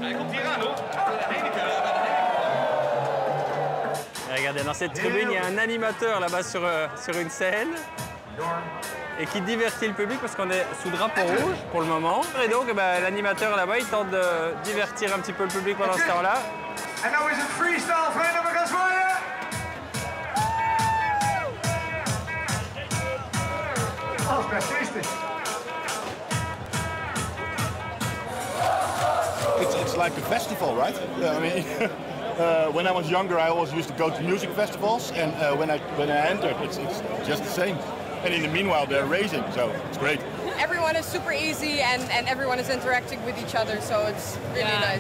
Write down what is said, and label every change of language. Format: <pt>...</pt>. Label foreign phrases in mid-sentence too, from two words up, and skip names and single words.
<fr>Et regardez, dans cette tribune, il y a un animateur là-bas sur une scène. Et qui divertit le public parce qu'on est sous drapeau rouge pour le moment. Et donc l'animateur là-bas, il tente de divertir un petit peu le public pendant ce temps-là.</fr> <nl>En nou is het freestyle, vrienden, we gaan zwaaien! Oh, precies.</nl> <en>It's like a festival, right? I mean, when I was younger, I always used to go to music festivals, and when I entered, it's just the same. And in the meanwhile, they're racing, so it's great. Everyone is super easy and everyone is interacting with each other, so it's really nice.</en>